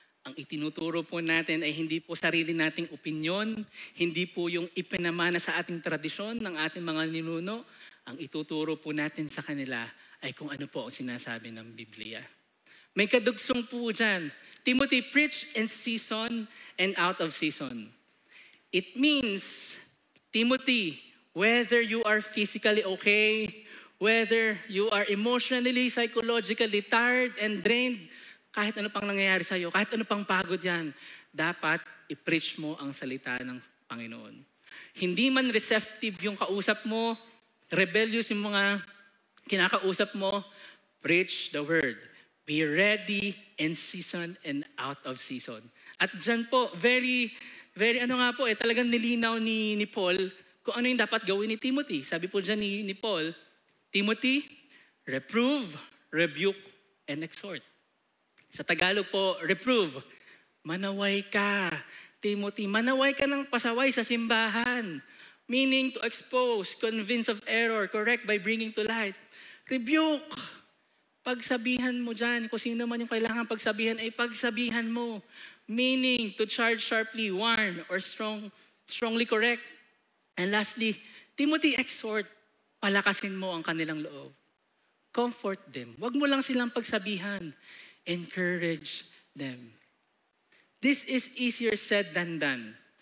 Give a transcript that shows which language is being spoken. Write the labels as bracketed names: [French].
[Filipino] Ang itinuturo po natin ay hindi po sarili nating opinyon, hindi po yung ipinamana sa ating tradisyon ng ating mga ninuno. Ang ituturo po natin sa kanila ay kung ano po ang sinasabi ng Biblia. May kadugsong po dyan. [English] Timothy, preach in season and out of season. It means, Timothy, whether you are physically okay, whether you are emotionally, psychologically tired and drained, [Filipino] kahit ano pang nangyayari sa'yo, kahit ano pang pagod yan, dapat i-preach mo ang salita ng Panginoon. Hindi man receptive yung kausap mo, rebellious yung mga kinakausap mo, [English] preach the word. Be ready in season and out of season. [Filipino] At dyan po, very talagang nilinaw ni Paul kung ano yung dapat gawin ni Timothy. Sabi po dyan ni Paul, Timothy, [English] reprove, rebuke, and exhort. [Filipino] Sa Tagalog po, reprove. Manaway ka. Timothy, manaway ka ng pasaway sa simbahan. [English] Meaning to expose, convince of error, correct by bringing to light. Rebuke. [Filipino] Pagsabihan mo dyan. Kung sino man yung kailangan pagsabihan, ay pagsabihan mo. [English] Meaning to charge sharply, warn, or strongly correct. And lastly, Timothy, exhort. [Filipino] Palakasin mo ang kanilang loob. [English] Comfort them. [Filipino] Huwag mo lang silang pagsabihan. [English] Encourage them. This is easier said than done.